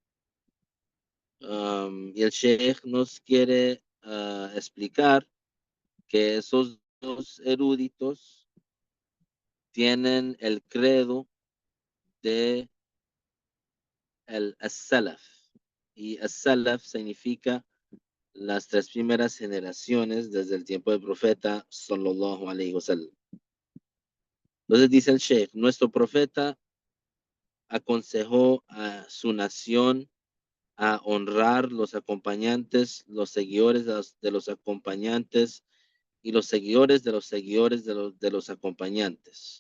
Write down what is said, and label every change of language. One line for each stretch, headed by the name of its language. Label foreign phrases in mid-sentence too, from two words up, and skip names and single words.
Spanish: Y el Sheikh nos quiere explicar que esos dos eruditos tienen el credo de el As-Salaf. Y As-Salaf significa las tres primeras generaciones desde el tiempo del profeta
Arabic: صلى الله عليه وسلم.
Spanish: Entonces dice el Sheikh, nuestro profeta aconsejó a su nación a honrar los acompañantes, los seguidores de los acompañantes y los seguidores de los seguidores de los acompañantes.